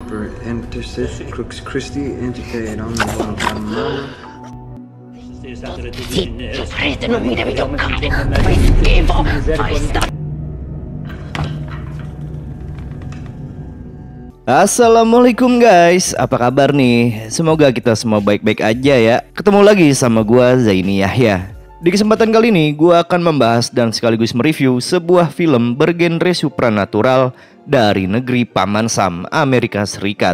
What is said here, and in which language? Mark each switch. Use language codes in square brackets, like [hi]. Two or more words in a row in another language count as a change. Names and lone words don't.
[it] Crux Christi Entite Nom Guantanamo. Rete non mi devi toccare, fai schifo, fai sta... [id] Assalamualaikum guys, apa kabar nih? Semoga kita semua baik-baik aja ya. Ketemu lagi sama gua Zaini Yahya. Di kesempatan kali ini gua akan membahas dan sekaligus mereview sebuah film bergenre supranatural dari negeri Paman Sam, Amerika Serikat.